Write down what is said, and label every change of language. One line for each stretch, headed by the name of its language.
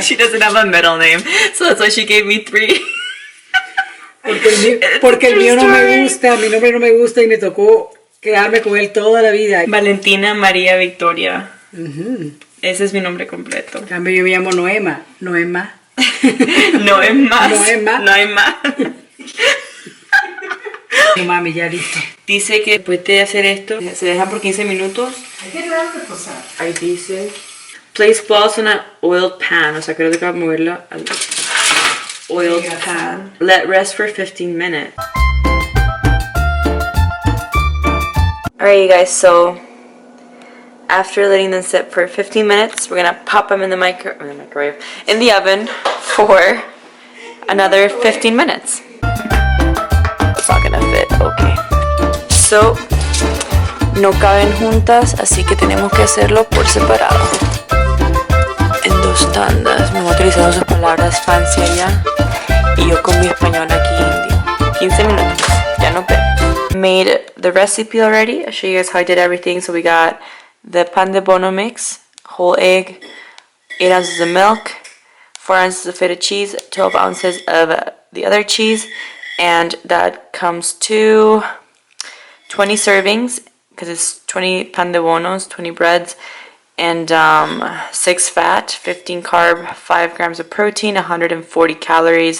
English: She doesn't have a middle name, so that's why she gave me 3.
Spanish: Porque el mío no me
English: Story.
Spanish: gusta, mi nombre no me gusta y me tocó quedarme con él toda la vida. Valentina María Victoria. Ujú. Ese es mi nombre completo. En cambio yo me llamo Noema. Noema. No es más. No es más. No hay más. No mami, ya listo. Dice que después de hacer esto, se dejan por 15 minutos. Hay que dejar de posar. Ahí dice,
English: place balls on an oiled pan.
Spanish: O sea, creo que va a moverla al oiled pan.
English: Let rest for 15 minutes. Alright, you guys, so after letting them sit for 15 minutes, we're gonna pop them in the microwave, in the oven for another 15 minutes. It's not gonna fit, okay.
Spanish: So, no caben juntas, así que tenemos que hacerlo por separado. En 2 tandas, me voy utilizando sus palabras fancy allá. Y yo con mi español aquí indio. 15 minutos, ya nos vemos.
English: Made the recipe already. I'll show you guys how I did everything. So we got the pandebono mix, whole egg, 8 ounces of milk, 4 ounces of feta cheese, 12 ounces of the other cheese, and that comes to 20 servings because it's 20 pandebonos, 20 breads, and 6 fat, 15 carb, 5 grams of protein, 140 calories.